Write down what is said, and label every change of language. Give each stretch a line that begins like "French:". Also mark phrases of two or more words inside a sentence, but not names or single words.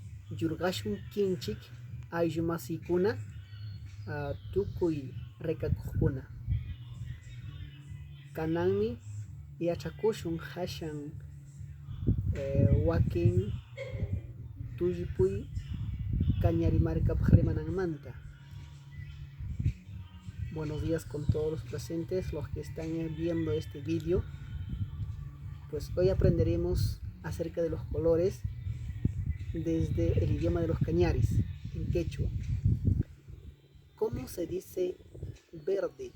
Quechua: yurgashun kinchik ayllu masiykuna tukuy rikakuqkuna. Kananmi yachakushun hashan wakin tullpuy Cañari Marcapaj rimananmanta.
Spanish: Buenos días con todos los presentes, los que están viendo este vídeo. Pues hoy aprenderemos acerca de los colores desde el idioma de los cañaris, en quechua. ¿Cómo se dice verde?